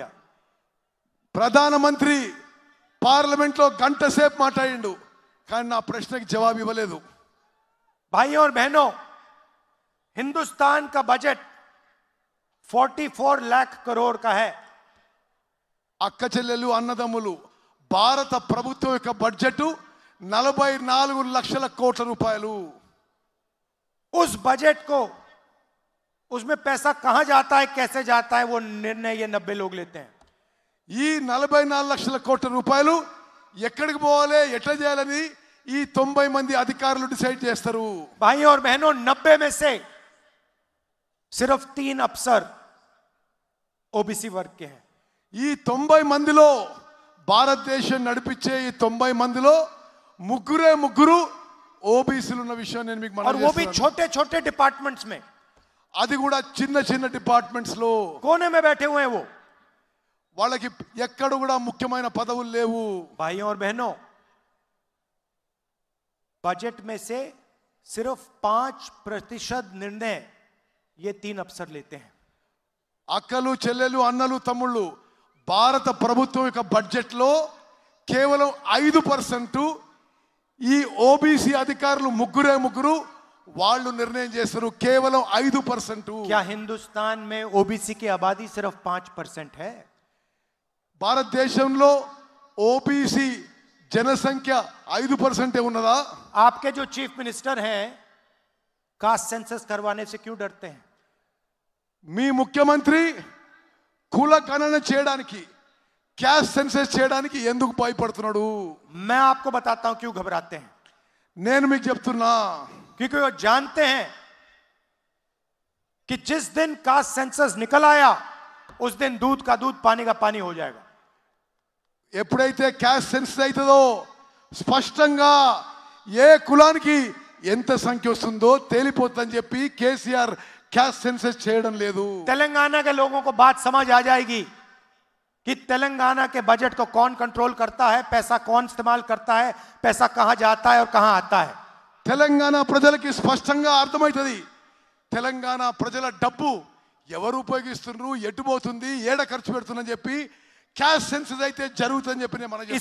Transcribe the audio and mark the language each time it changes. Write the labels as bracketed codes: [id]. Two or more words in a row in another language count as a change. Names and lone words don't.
[te] ప్రధానమంత్రి పార్లమెంట్ లో గంట సేపు మాట్లాడిండు, కానీ నా ప్రశ్నకి జవాబు ఇవ్వలేదు. [hi] भाइयों और बहनों, हिंदुस्तान का बजट 44 लाख करोड़ का है. [te] అక్క చెల్లెలు అన్నదమ్ములు, భారత ప్రభుత్వం యొక్క బడ్జెట్ 44 లక్షల కోట్ల రూపాయలు. [hi] उस बजट को, उसमें पैसा कहां जाता है, कैसे जाता है, वो निर्णय ये 90 लोग लेते हैं. [te] ఈ 44 లక్షల కోట్ల రూపాయలు ఎక్కడికి పోవాలి, ఎట్లా చేయాలని ఈ 90 మంది అధికారులు డిసైడ్ చేస్తారు. [hi] भाइयों और बहनों, 90 में से सिर्फ 3 अफसर ओबीसी वर्ग के हैं. [te] ఈ 90 మందిలో, భారతదేశం నడిపించే ఈ 90 మందిలో ముగ్గురు ఓబీసీలు ఉన్న విషయం నేను మీకు [hi] और [te] మనవి [hi] वो भी [te] చేస్తున్నాను. [hi] छोटे छोटे डिपार्टमेंट्स में, [te] అది కూడా చిన్న చిన్న డిపార్ట్మెంట్స్ లో [hi] कोने में बैठे हुए हैं वो. [te] వాళ్ళకి ఎక్కడ కూడా ముఖ్యమైన పదవులు లేవు. [hi] भाइयों और बहनों, बजट में से सिर्फ 5% निर्णय ये 3 अफसर लेते हैं. [te] అక్కలు చెల్లెలు అన్నలు తమ్ముళ్ళు భారత ప్రభుత్వం యొక్క బడ్జెట్లో కేవలం 5% ఈ ఓబీసీ అధికారులు ముగ్గురు వాళ్ళు నిర్ణయం చేస్తారు. కేవలం 5%. [hi] क्या हिंदुस्तान में ओबीसी की आबादी सिर्फ 5% है? [te] భారతదేశంలో ఓబీసీ जनसंख्या 5% ఉన్నదా? [hi] आपके जो [en] chief minister [hi] हैं [en] caste census [hi] करवाने से क्यों डरते हैं? [te] మీ ముఖ్యమంత్రి కుల గణన చేయడానికి [en] caste census [te] చేయడానికి ఎందుకు భయపడుతున్నాడు? [hi] मैं आपको बताता हूं क्यों घबराते हैं. [te] నేను మీకు చెప్తున్నా, [hi] क्योंकि वो जानते हैं कि जिस दिन [en] caste census [hi] निकल आया उस दिन दूध का दूध पानी का पानी हो जाएगा. [te] ఎప్పుడైతే [en] caste census [te] అవుతుందో స్పష్టంగా ఏ కులానికి ఎంత సంఖ్య వస్తుందో తేలిపోతుందని చెప్పి కేసీఆర్ [en] caste census [te] చేయడం లేదు. [hi] तेलंगाना के लोगों को बात समझ आ जाएगी कि तेलंगाना के बजट को कौन कंट्रोल करता है, पैसा कौन इस्तेमाल करता है, पैसा कहां जाता है और कहां आता है. [te] తెలంగాణ ప్రజలకి స్పష్టంగా అర్థమవుతుంది తెలంగాణ ప్రజల డబ్బు ఎవరు ఉపయోగిస్తున్నారు, ఎటు పోతుంది, ఏడ ఖర్చు పెడుతుందని చెప్పి [en] caste census [te] అయితే జరుగుతుందని చెప్పి నేను మనం